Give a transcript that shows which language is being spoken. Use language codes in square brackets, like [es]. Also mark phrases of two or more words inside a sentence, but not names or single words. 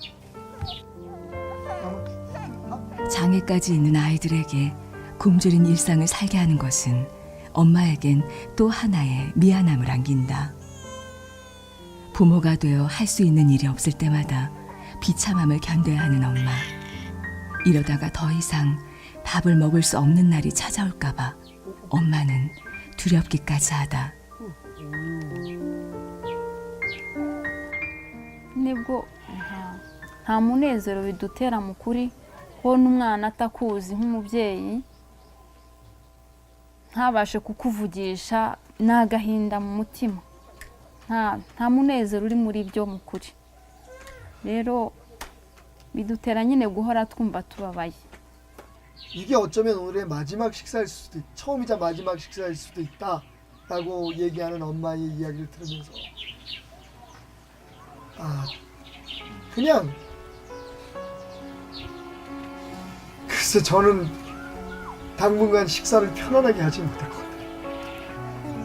[ko] 장애까지 있는 아이들에게 굶주린 일상을 살게 하는 것은 엄마에겐 또 하나의 미안함을 안긴다. 부모가 되어 할 수 있는 일이 없을 때마다 비참함을 견뎌야 하는 엄마. 이러다가 더 이상 밥을 먹을 수 없는 날이 찾아올까 봐 엄마는 두렵기까지 하다. [rw] nibwo nta munezero bidutera mu kuri kubona umwana atakuzi nk'umubyeyi ntabashe kukuvugisha, ni agahinda mu mutima, nta munezero uri muri byo mu kuri. rero bidutera nyine guhora twumva tubabaye. [ko] 이게 어쩌면 오늘의 마지막 식사일 수도 처음이자 마지막 식사일 수도 있다라고 얘기하는 엄마의 이야기를 들으면서 그냥 글쎄 저는 당분간 식사를 편안하게 하지 못할 것 같아요.